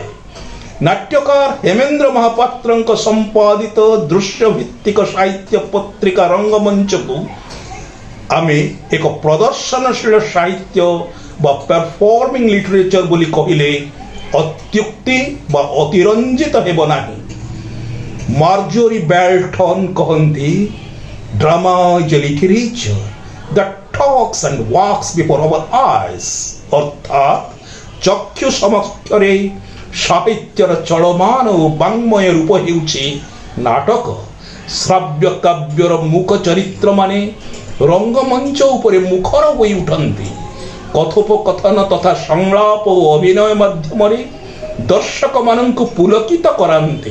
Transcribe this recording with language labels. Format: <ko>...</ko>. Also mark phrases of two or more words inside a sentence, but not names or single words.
<or>ନାଟ୍ୟକାର ହେମେନ୍ଦ୍ର ମହାପାତ୍ରଙ୍କ ସମ୍ପାଦିତ ଦୃଶ୍ୟଭିତ୍ତିକ ସାହିତ୍ୟ ପତ୍ରିକା ରଙ୍ଗମଞ୍ଚକୁ ଆମେ ଏକ ପ୍ରଦର୍ଶନଶୀଳ ସାହିତ୍ୟ ବା</or> <en>performing literature</en> <or>ବୋଲି କହିଲେ ଅତ୍ୟୁକ୍ତି ବା ଅତିରଞ୍ଜିତ ହେବ ନାହିଁ।</or> <en>ମାର୍ଜୋରି ବେଲ୍ଟନ୍ କହନ୍ତି, drama is a literature that talks and walks before our eyes,</en> <or>ଅର୍ଥାତ୍ ଚକ୍ଷୁ ସମକ୍ଷରେ ସାହିତ୍ୟର ଚଳମାନ ଓ ବାଙ୍ଗ୍ମୟ ରୂପ ହେଉଛି ନାଟକ। ଶ୍ରାବ୍ୟ କାବ୍ୟର ମୁଖ ଚରିତ୍ରମାନେ ରଙ୍ଗମଞ୍ଚ ଉପରେ ମୁଖର ହୋଇ ଉଠନ୍ତି। କଥୋପକଥନ ତଥା ସଂଳାପ ଓ ଅଭିନୟ ମାଧ୍ୟମରେ ଦର୍ଶକମାନଙ୍କୁ ପୁଲକିତ କରାନ୍ତି।</or>